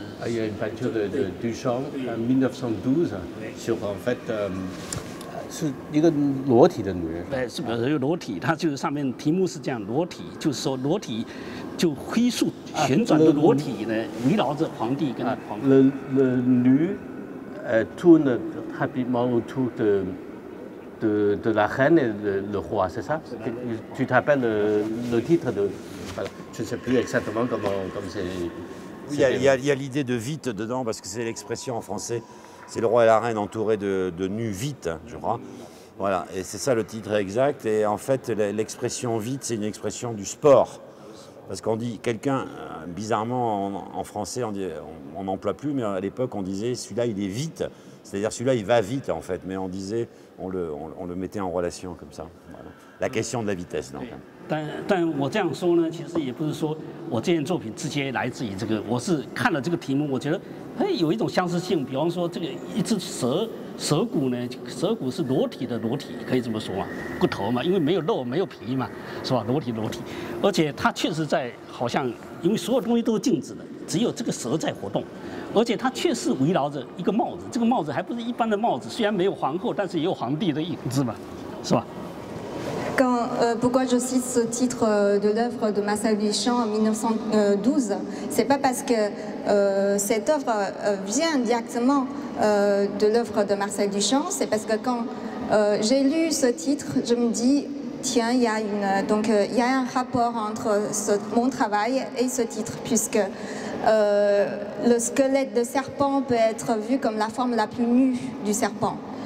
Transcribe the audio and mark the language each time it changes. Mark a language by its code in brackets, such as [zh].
[fr] Il y a une peinture de Duchamp en 1912 sur en fait [zh] 是一个裸体的女人。对，是个裸体，它就是上面题目是这样，裸体就是说裸体就飞速旋转的裸体呢，围绕着皇帝跟皇帝。 [fr] Le nu tourne rapidement autour de la reine et le roi, c'est ça? Tu te rappelles le titre de... Voilà. Je ne sais plus exactement comme c'est... Il y a l'idée de vite dedans, parce que c'est l'expression en français. C'est le roi et la reine entourés de nus vite, je crois. Voilà, et c'est ça le titre exact. Et en fait, l'expression vite, c'est une expression du sport. Parce qu'on dit quelqu'un, bizarrement en français, on n'emploie plus, mais à l'époque, on disait celui-là, il est vite. C'est-à-dire celui-là, il va vite, en fait. Mais on disait, on le mettait en relation comme ça. Voilà. La question de la vitesse, donc. [zh] 但我这样说呢，其实也不是说我这件作品直接来自于这个，我是看了这个题目，我觉得有一种相似性。比方说，这个一只蛇骨呢，蛇骨是裸体的裸体，可以这么说嘛，骨头嘛，因为没有肉没有皮嘛，是吧？裸体，而且它确实在好像，因为所有东西都是静止的，只有这个蛇在活动，而且它确实围绕着一个帽子，这个帽子还不是一般的帽子，虽然没有皇后，但是也有皇帝的影子嘛，是吧？ [fr] Pourquoi je cite ce titre de l'œuvre de Marcel Duchamp en 1912? C'est pas parce que cette œuvre vient directement de l'œuvre de Marcel Duchamp, c'est parce que quand j'ai lu ce titre, je me dis tiens, il y a un rapport entre mon travail et ce titre, puisque le squelette de serpent peut être vu comme la forme la plus nue du serpent.